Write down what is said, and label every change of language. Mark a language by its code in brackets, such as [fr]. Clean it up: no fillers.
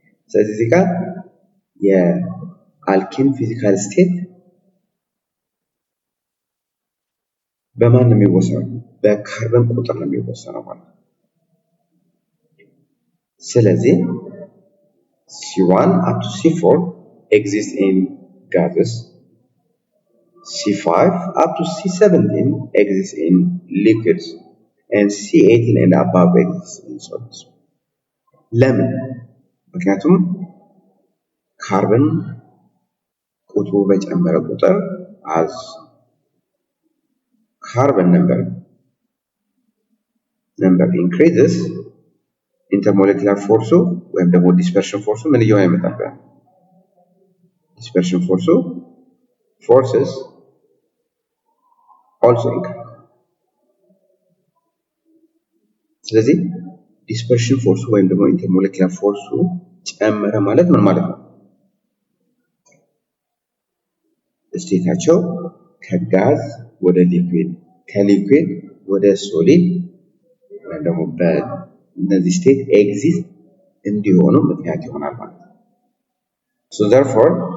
[am] ስለዚህ እዚህ ጋር የአልኬን ፊዚካል ስቴት በማን ነው የሚወሰነው? በካርበን ቁጥር ነው የሚወሰነው ማለት ነው። ስለዚህ [en] C1 up to C4 exist in gases. C5 up to C17 exist in liquids. And C18 and above exist in solids. [am] ለምን? ምክንያቱም ካርበን ቁጥሩ በጨመረ ቁጥር [en] as carbon number increases, [am] intermolecular force ወይም ደግሞ dispersion force ምን እየሆነ ይመጣል? [en] dispersion forces also increase. [am] ስለዚህ dispersion force ወይም ደግሞ intermolecular force ጨመረ ማለት ምን ማለት ነው? ስቴታቸው ከጋዝ ወደ ሊኩዊድ ከሊኩዊድ ወደ ሶሊድ ወይም ደግሞ በእነዚህ ስቴት ኤግዚስት እንዲሆኑ ምክንያት ይሆናል ማለት ነው። [en] so therefore